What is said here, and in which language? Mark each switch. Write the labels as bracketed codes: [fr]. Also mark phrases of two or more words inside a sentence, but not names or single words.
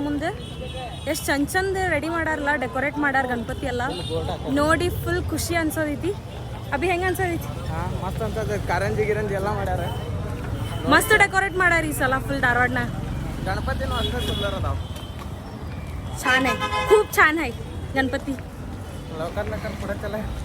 [kn] ಮುಂದೆ ಎಷ್ಟು ಚಂದ ರೆಡಿ ಮಾಡಾರಲ್ಲ, ಡೆಕೋರೇಟ್ ಮಾಡಾರ ಗಣಪತಿ ಎಲ್ಲ ನೋಡಿ ಫುಲ್ ಖುಷಿ ಅನ್ಸೋದೈತಿ. ಅಭಿ ಹೆಂಗ ಅನ್ಸೋದೈತಿ? ಮಸ್ತ್ ಅನ್ಸದ. ಕಾರಂಜಿ ಗಿರಂಜಿ ಎಲ್ಲ ಮಾಡ್ಯಾರ, ಮಸ್ತ್ ಡೆಕೋರೇಟ್ ಮಾಡ್ಯಾರ ಈ ಸಲ ಫುಲ್ ಧಾರವಾಡನ. ಗಣಪತಿನೂ ಅಷ್ಟೇ ಸುಂದರ ಅದಾವ. [mr] छान आहे, खूप छान आहे गणपती. लवकर लवकर पुढे चला.